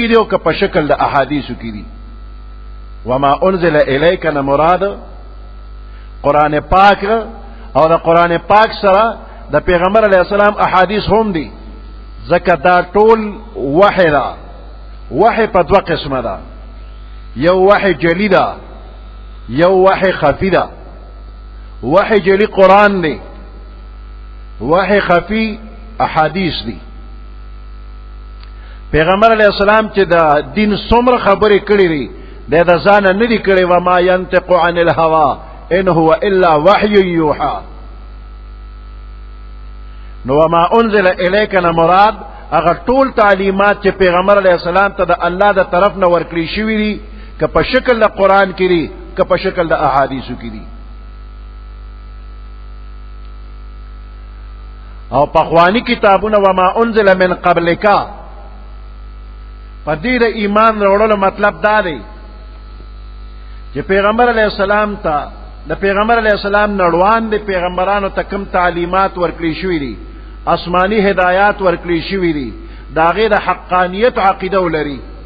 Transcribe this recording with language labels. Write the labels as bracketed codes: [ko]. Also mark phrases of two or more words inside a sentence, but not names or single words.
[ps] دي او که په شکل د احادیثو کې دي [ar] وما انزل الیک [ps] نه مراد قران پاک او د قران پاک سره د پیغمبر [ar] علیہ السلام [ps] احادیث هم دي ځکه دا ټول وحی ده وحی په دوه قسمه ده یو وحی جلی ده یو وحی خفی ده وحی جلی قرآن دی وحی خفی احادیث دی پیغمبر [ar] علیہ السلام [ps] چې دا دین څومره خبرې کړې دي د ځان نه دي کړې [ar] و ما ينطق عن الهوى ان هو الا وحی یوحى [ps] نو [ar] وما انزل الیک [ps] نه مراد هغه ټول تعلیمات چې پیغمبر [ar] علیہ السلام [ps] ته د الله د طرف نه ورکړي شوی دي که په شکل د قرآن کې دي که په شکل د احادیثو کې دي او پخوانی کتابونه [ar] وما انزل من قبلک [ps] په دې د ایمان وروړلو مطلب دا دی چې پیغمبر [ar] علیہ السلام [ps] ته د پیغمبر [ar] علیہ السلام [ps] نړوان د پیغمبرانو ته کوم تعلیمات ورکړي شوی دي آسمانی هدایات ورکړي شوی دي دا غیر حقانیت عقیده ولري